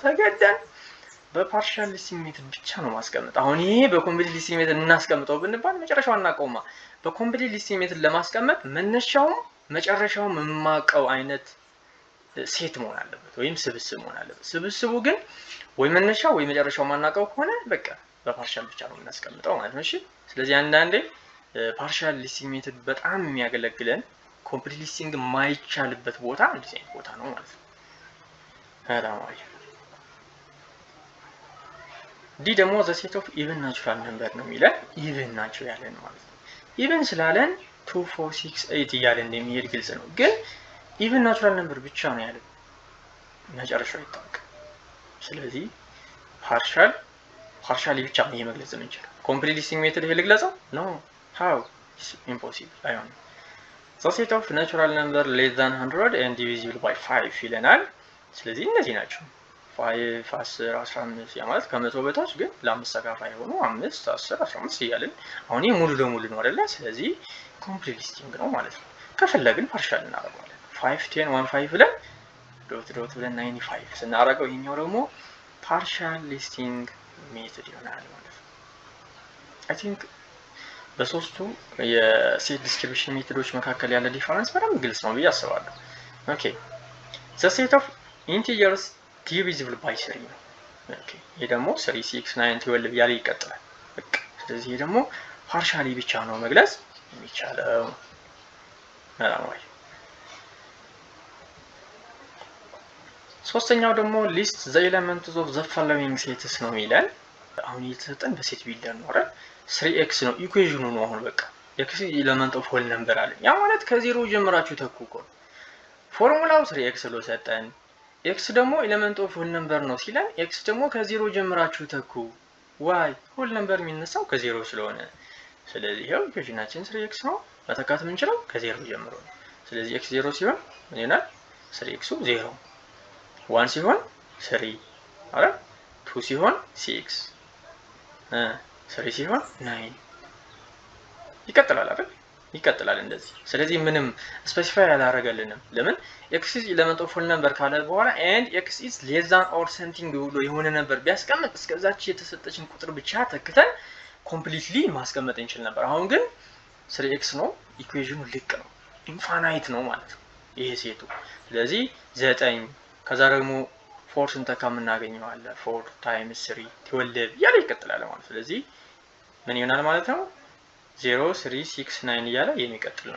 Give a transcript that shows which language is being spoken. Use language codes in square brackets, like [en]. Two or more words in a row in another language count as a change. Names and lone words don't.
[am] ተገደን [en] በpartial listing method [am] ብቻ ነው ማስቀመጥ። አሁን ይሄ [en] በcomplete listing method [am] እናስቀምጠው ብንባል መጨረሻው አናውቀውማ። [en] በcomplete listing method [am] ለማስቀመጥ መነሻውም መጨረሻውም የማውቀው አይነት ሴት መሆን አለበት ወይም ስብስብ መሆን አለበት። ስብስቡ ግን ወይ መነሻው ወይ መጨረሻው ማናውቀው ከሆነ በቃ በፓርሻል ብቻ ነው የምናስቀምጠው ማለት ነው። እሺ ስለዚህ አንዳንዴ [en] partial listing method [am] በጣም የሚያገለግለን [en] complete listing [am] የማይቻልበት ቦታ እንደዚህ አይነት ቦታ ነው ማለት ነው። በጣም አሪፍ። ዲ ደግሞ [en] the set of even natural number [am] ነው የሚለን። ኢቭን ናቸው ያለን ማለት ነው። ኢቭን ስላለን 2 4 6 8 እያለ እንደሚሄድ ግልጽ ነው። ግን [en] even natural number [am] ብቻ ነው ያለን መጨረሻው ይታወቃል። ስለዚህ ፓርሻሊ ብቻ ነው መግለጽ የምንችለው። [en] complete listing method [am] ይሄ ልግለጸው ነው [en] how is impossible [am] አይሆንም። [en] the set of natural number less than 100 and divisible by 5 [am] ይለናል። ስለዚህ እነዚህ ናቸው 5 10 15 ያ ማለት ከመቶ በታች ግን ለአምስት ተካፋይ ሆኖ 5 10 15 እያልን አሁን ይሄ ሙሉ ለሙሉ ነው አይደለ? ስለዚህ [en] complete listing [am] ነው ማለት ነው። ከፈለግን ፓርሻል እናደርጋለን። 5 10 15 ብለን [en] dot dot [am] ብለን 95 ስናደርገው ይሄኛው ደግሞ ፓርሻል [en] listing method [am] ይሆናል ማለት ነው። [en] I think [am] በሶስቱ [en] የset description methods [am] መካከል ያለ ዲፈረንስ በጣም ግልጽ ነው ብዬ አስባለሁ። ኦኬ [en] the set of integers divisible by 3 [am] ነው። ኦኬ ይሄ ደግሞ 3 6 9 12 ያለ ይቀጥላል። በቃ ስለዚህ ይሄ ደግሞ ፓርሻሊ ብቻ ነው መግለጽ የሚቻለው ማለት ነው። ሶስተኛው ደግሞ ሊስት [en] the elements of the following sets [am] ነው ይላል። አሁን የተሰጠን [en] በset builder [am] ነው አይደል? 3x ነው ኢኩዌሽኑ ነው። አሁን በቃ x [en] element of whole number [am] አለ። ያ ማለት ከዜሮ ጀምራችሁ ተኩ እኮ ፎርሙላው 3x ብሎ ሰጠን። x ደግሞ [en] element of whole number [am] ነው ሲለን x ደግሞ ከዜሮ ጀምራችሁ ተኩ። y [en] whole number [am] የሚነሳው ከዜሮ ስለሆነ ስለዚህ ይሄው ኢኩዌሽናችን 3x ነው መተካት የምንችለው ከዜሮ ጀምሮ ነው። ስለዚህ x 0 ሲሆን ምን ይሆናል? 3x 0 1 ሲሆን 3 አረ 2 ሲሆን 6 3 ሲሆን 9 ይቀጥላል አይደል? ይቀጥላል እንደዚህ። ስለዚህ ምንም ስፔሲፋይ ያላረገልንም ለምን [en] x is element of whole number [am] ካለ በኋላ [en] and x is less than or something [am] ብሎ የሆነ ነበር ቢያስቀምጥ እስከዛች የተሰጠችን ቁጥር ብቻ ተክተን ኮምፕሊትሊ ማስቀመጥ እንችል ነበር። አሁን ግን 3x ነው ኢኩዌሽኑ ልክ ነው። ኢንፋናይት ነው ማለት ነው ይሄ ሴቱ። ስለዚህ 9 ከዛ ደግሞ 4 ስንተካ የምናገኘው አለ 4 ታይምስ 3 12 እያለ ይቀጥላል ማለት። ስለዚህ ምን ይሆናል ማለት ነው 0 3 6 9 እያለ የሚቀጥል ነው